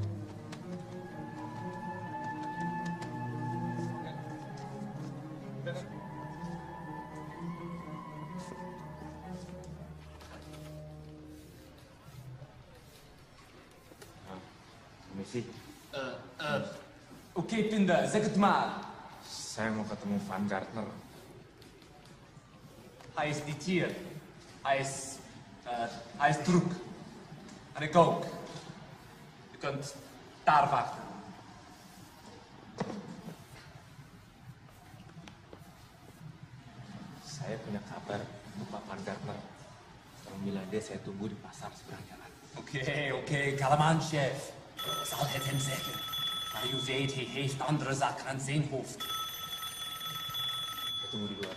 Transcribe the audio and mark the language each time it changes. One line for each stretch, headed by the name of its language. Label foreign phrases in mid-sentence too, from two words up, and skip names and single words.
Dutch: Binnen.
Indonesian: Permisi.
Dutch: Oké, Pinda, zeg het maar.
Indonesian: Saya mau ketemu Van Gardner.
Dutch: Hij is niet hier. Hij is druk. En ik ook. Je kunt daar wachten.
Indonesian: Saya punya kabar untuk Pak Van Gardner. Tolong bilang dia saya tunggu di pasar seberang jalan.
Dutch: Oké, kalm aan, chef. Ik zal het hem zeggen. Maar u weet, hij heeft andere zaken aan zijn hoofd.
Indonesian: Saya tunggu di luar.